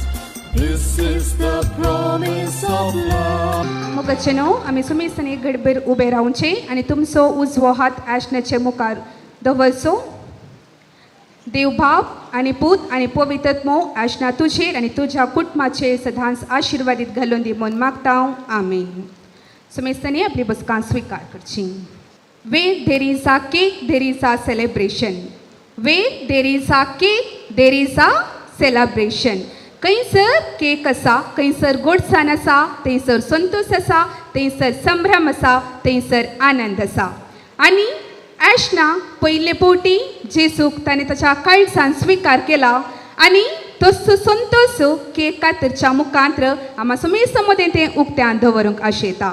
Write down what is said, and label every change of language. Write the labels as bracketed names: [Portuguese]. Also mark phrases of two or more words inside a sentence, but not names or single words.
[English] This is the promise of love. [Konkani] मोगाचे न्हू आमी सुमेस्तान एक घडभर उबे रावचें आनी तुमचो उजवो हात ऐशनाचे मुखार दवरचो. देव बाप आनी पूत आनी पवित्रत्मो ऐशना तुजेर आनी तुज्या कुटुंबाचेर सदांच आशिर्वादीत घालून दी म्हूण मागता हांव. आमेन. सुमेस्तांनी आपली बसका स्विकार करची. [English] Where there is a cake, there is a celebration. Where there is a cake, there is a celebration. [Konkani] खंयसर केक आसा, खंयसर गोडसाण आसा, थंयसर संतोष आसा, थंयसर संभ्रम आसा, थंयसर आनंद आसा. आनी ऐशना पयले फावटी जेजूक ताणें ताच्या काळजान स्विकार केला आनी तसो संतोष केक कातरच्या मुखांत्र आम्हा समेस्त मदें तें उक्त्यान दवरूंक आशेता.